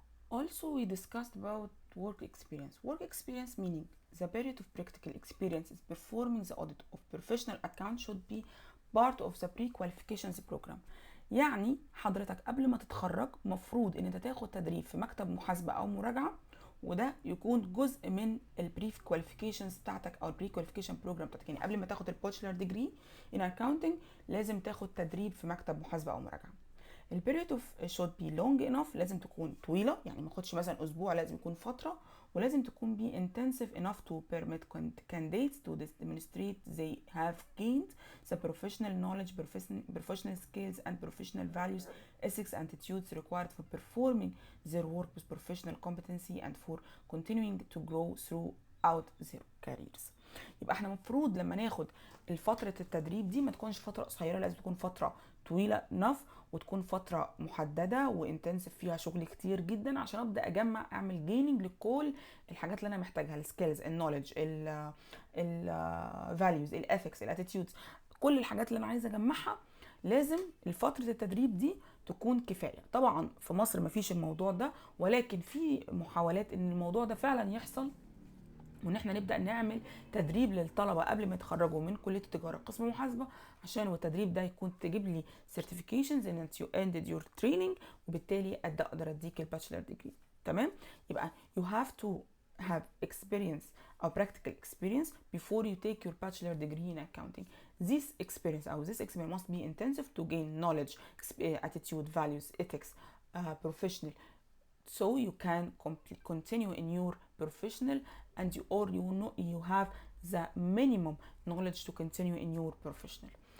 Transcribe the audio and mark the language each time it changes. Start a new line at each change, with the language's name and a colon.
English: Also, we discussed about work experience. Work experience meaning the period of practical experience is performing the audit of professional account should be part of the pre-qualifications program.
Arabic: يعني حضرتك قبل ما تتخرج مفروض ان انت تاخد تدريب في مكتب محاسبة او مراجعة، وده يكون جزء من البري كواليفيكيشنز بتاعتك او البري كواليفيكيشن بروجرام بتاعتك. يعني قبل ما تاخد الباتشلر ديجري ان اكاونتنج لازم تاخد تدريب في مكتب محاسبة او مراجعة.
English: البيريود of should be long enough،
Arabic: لازم تكون طويله، يعني ما تاخدش مثلا اسبوع، لازم يكون فتره، ولازم تكون
English: be intensive enough to permit candidates to demonstrate they have gained the professional knowledge, professional skills and professional values, ethics and attitudes required for performing their work with professional competency and for continuing to grow throughout their careers.
Arabic: يبقى احنا المفروض لما ناخد الفترة التدريب دي ما تكونش فترة قصيرة، لازم تكون فترة طويلة enough، وتكون فترة محددة وانتنسيف فيها شغل كتير جدا عشان ابدا اجمع اعمل جيننج لكل الحاجات اللي انا محتاجها، السكيلز، النوليدج، الفاليوز، الاثكس، الاتيتيودز، كل الحاجات اللي انا عايزه اجمعها. لازم الفترة التدريب دي تكون كفاية. طبعا في مصر مفيش الموضوع ده، ولكن في محاولات ان الموضوع ده فعلا يحصل، وان احنا نبدا نعمل تدريب للطلبه قبل ما يتخرجوا من كليه التجاره قسم محاسبه، عشان التدريب ده يكون تجيب لي certifications ان
English: you ended your training،
Arabic: وبالتالي اقدر اديك الباتشلر ديجري. تمام؟ يبقى
English: you have to have experience or practical experience before you take your bachelor degree in accounting. This experience must be intensive to gain knowledge, attitude, values, ethics, professional, so you can continue in your professional and you have the minimum knowledge to continue in your professional.